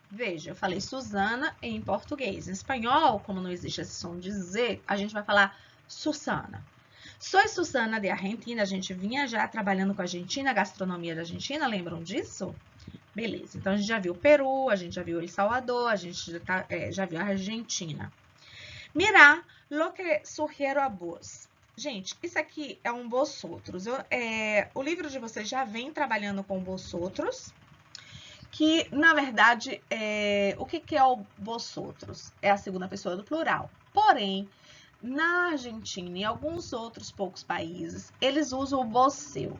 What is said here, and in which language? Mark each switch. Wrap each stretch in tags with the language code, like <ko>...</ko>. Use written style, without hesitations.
<pt>Veja, eu falei Susana em português. Em espanhol, como não existe esse som de Z, a gente vai falar Susana. Sou Susana de Argentina. A gente vinha já trabalhando com a Argentina, a gastronomia da Argentina. Lembram disso? Beleza. Então, a gente já viu o Peru, a gente já viu El Salvador, a gente já viu a Argentina.</pt> <es>Mira lo que sugiero a vos.</es> <pt>Gente, isso aqui é um vosotros. O livro de vocês já vem trabalhando com vosotros, que, na verdade, o que é o vosotros? É a segunda pessoa do plural. Porém, na Argentina e em alguns outros poucos países, eles usam o vosseu.</pt>